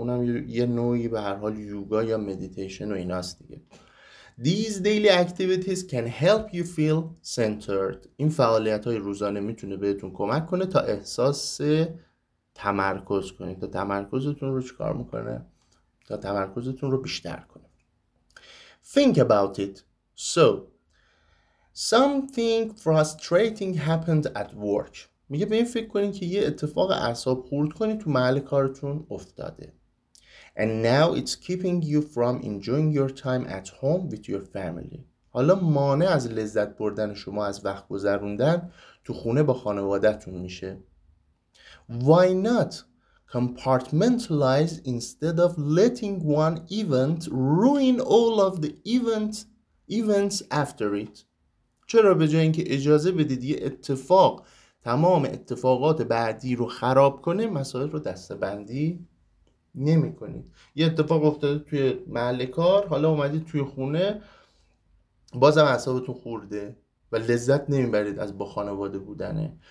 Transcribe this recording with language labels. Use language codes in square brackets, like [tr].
[fa] اونم یه نوعی به هر حال یوگا یا مدیتیشن و ایناست دیگه. [en] These daily activities can help you feel centered. [fa] این فعالیت‌های روزانه میتونه بهتون کمک کنه تا احساس تمرکز کنید. تا تمرکزتون رو چیکار میکنه؟ تا تمرکزتون رو بیشتر کنه. [en] Think about it. So, something frustrating happened at work. [fa] میگه به این فکر کنید که یه اتفاق اعصاب خورد کنید تو محل کارتون افتاده. [en] And now it's keeping you from enjoying your time at home with your family. [fa] حالا مانع از لذت بردن شما از وقت گذروندن تو خونه با خانواده‌تون میشه. [en] Why not compartmentalize instead of letting one event ruin all of the events after it? [fa] چرا به جای اینکه اجازه بدید یه اتفاق تمام اتفاقات بعدی رو خراب کنه، مسائل رو دسته‌بندی نمی کنید؟ یه اتفاق افتاده توی محل کار، حالا اومدید توی خونه بازم اعصابتون خورده و لذت نمیبرید از با خانواده بودنه.